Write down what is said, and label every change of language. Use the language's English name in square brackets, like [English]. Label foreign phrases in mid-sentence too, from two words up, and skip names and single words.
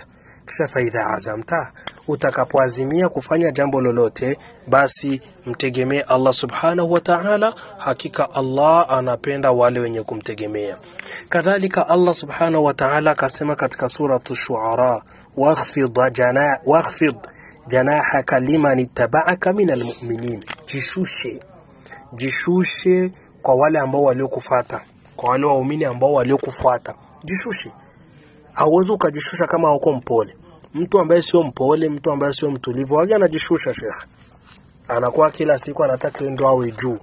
[Swahili] Kisha [Arabic] فإذا عزمت, [Swahili] utakapoazimia kufanya jambo lolote, basi mtegemee Allah [Arabic] سبحانه وتعالى. [Swahili] Hakika Allah anapenda wale wenye kumtegemea. [Arabic] كذلك الله سبحانه وتعالى [Swahili] akasema katika [Arabic] سورة الشعراء واخفض جناحك لمن اتبعك من المؤمنين. [Swahili] Jishushe kwa wale ambao waliokufuata, kwa wale waumini ambao waliokufuata. Jishushe. Hauwezi ukajishusha kama uko mpole. Mtu ambaye sio mpole, mtu ambaye sio mtulivu, waje anajishusha Sheikh. Anakuwa kila siku anataka ndio awe juu.